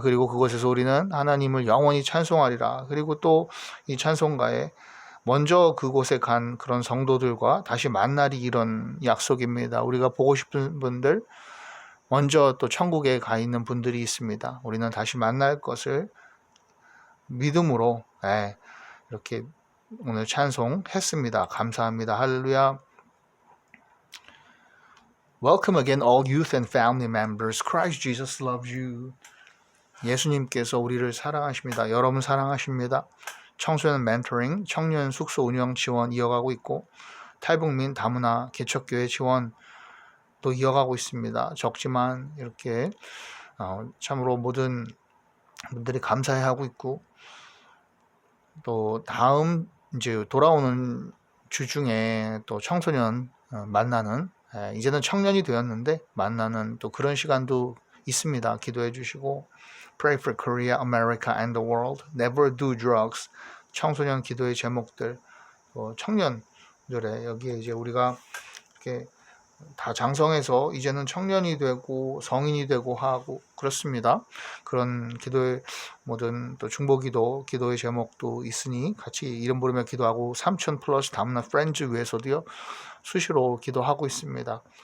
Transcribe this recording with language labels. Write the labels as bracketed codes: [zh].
[ko] 그리고 그곳에서 우리는 하나님을 영원히 찬송하리라. 그리고 또 이 찬송가에 먼저 그곳에 간 그런 성도들과 다시 만나리 이런 약속입니다. 우리가 보고 싶은 분들 먼저 또 천국에 가 있는 분들이 있습니다. 우리는 다시 만날 것을 믿음으로 이렇게 오늘 찬송했습니다. 감사합니다. 할렐루야. [en] Welcome again all youth and family members. Christ Jesus loves you. [ko] 예수님께서 우리를 사랑하십니다. 여러분 사랑하십니다. 청소년 멘토링, 청년 숙소 운영 지원 이어가고 있고 탈북민 다문화 개척교회 지원 또 이어가고 있습니다. 적지만 이렇게 참으로 모든 분들이 감사해하고 있고 또 다음 이제 돌아오는 주 중에 또 청소년 만나는 이제는 청년이 되었는데 만나는 또 그런 시간도 있습니다. 기도해 주시고 [en] Pray for Korea, America and the world. Never do drugs. [ko] 청소년 기도의 제목들 청년들의 여기에 이제 우리가 이렇게 다 장성해서 이제는 청년이 되고 성인이 되고 하고 그렇습니다. 그런 기도의 모든 또 중보기도 기도의 제목도 있으니 같이 이름 부르며 기도하고 3,000 플러스 다문화 프렌즈 위해서도요 수시로 기도하고 있습니다.